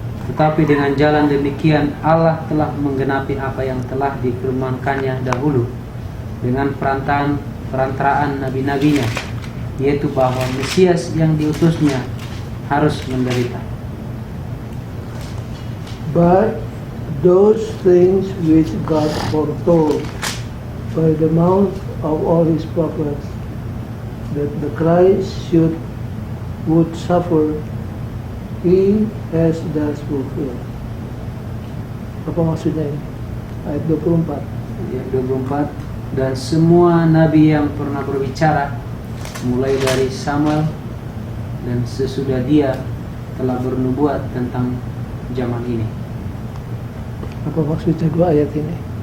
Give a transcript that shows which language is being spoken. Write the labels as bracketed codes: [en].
[id] Tetapi dengan jalan demikian Allah telah menggenapi apa yang telah difirmankannya dahulu dengan perantaraan nabi-nabinya, yaitu bahwa Mesias yang diutusnya harus menderita. [en] But those things which God foretold by the mouth of all his prophets, that the Christ would suffer, he has thus fulfilled. [id] Apa maksudnya ini? Ayat 24. Ayat 24, dan semua nabi yang pernah berbicara mulai dari Samuel dan sesudah dia telah bernubuat tentang zaman ini. Apa maksudnya dua ayat ini?